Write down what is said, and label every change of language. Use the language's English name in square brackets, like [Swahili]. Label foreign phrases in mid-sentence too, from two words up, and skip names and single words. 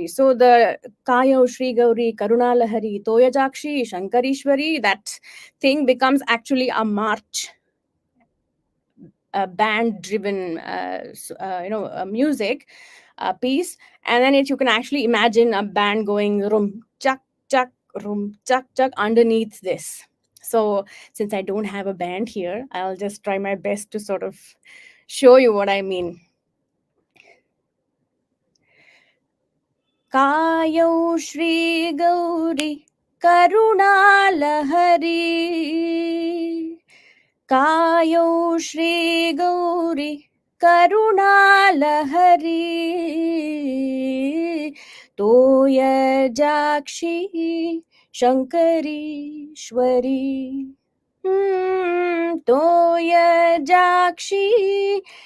[English] So the [Sanskrit] कया श्री गौरी करुणा लहरी तोय जक्षी शंकरीश्वरी, [English] that thing becomes actually a march, a band driven music piece. And then you can actually imagine a band going rum chak chak rum chak chak underneath this. So since I don't have a band here, I'll just try my best to sort of show you what I mean. [Sanskrit] कयो श्री गौरी करुणा लहरी कयो श्री गौरी करुणा लहरी तोय जक्षी शंकरीश्वरी तोय जक्षी